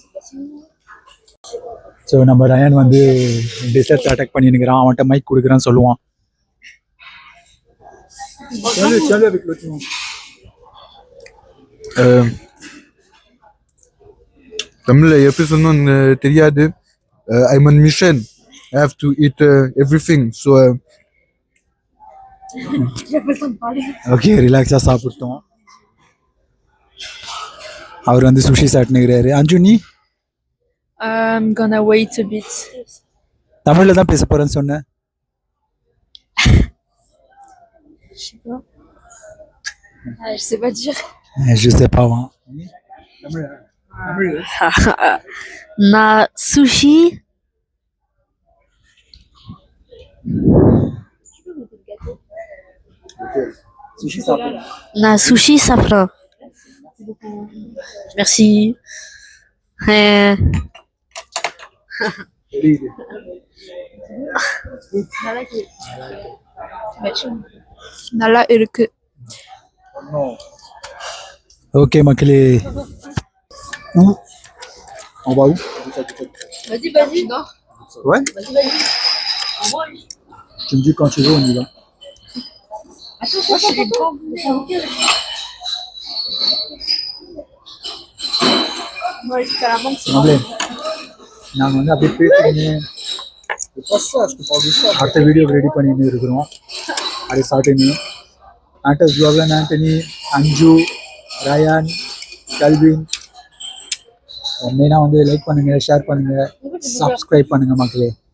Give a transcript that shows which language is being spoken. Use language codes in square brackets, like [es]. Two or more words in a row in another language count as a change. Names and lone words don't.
[ta] ஸோ நம்ம ரயான் வந்து [en] dessert attack [ta] பண்ணிருக்கிறான். அவன்கிட்ட மைக் கொடுக்குறான்னு சொல்லுவான். தமிழ்ல எப்படி சொன்னோன்னு தெரியாது. [en] I'm on mission. I have to eat everything. So [ta] ஓகே, ரிலாக்ஸாக சாப்பிட்டோம். அவர் வந்து சுஷி சாப்பிட்டுக்கிறாரு. அஞ்சு நீ? [en] I'm gonna wait a bit. [ta] தமிழ்ல தான் பேச போறேன்னு சொன்னேன். [fr] Je sais pas dire. Je sais pas. Na sushi. Na sushi safran. Merci. [ta] நல்லா இருக்கு. ஓகே மக்களே. [fr] On va où? Vas-y. Non. Ouais. Vas-y. Tu me dis quand tu veux, on y va. Attends, moi je suis bon. Moi je suis à la manque. [ta] மக்களே, நாங்கள் வந்து அப்படியே பேசிக்கின்னு அடுத்த வீடியோக்கு ரெடி பண்ணிட்டு இருக்கிறோம். அது சாப்பிட்டு ஆண்டஸ் ப்ளாக்ல ஆண்டனி, அஞ்சு, ரயான், கல்வின். மெயினாக வந்து லைக் பண்ணுங்க, ஷேர் பண்ணுங்க, சப்ஸ்கிரைப் பண்ணுங்க மக்களே.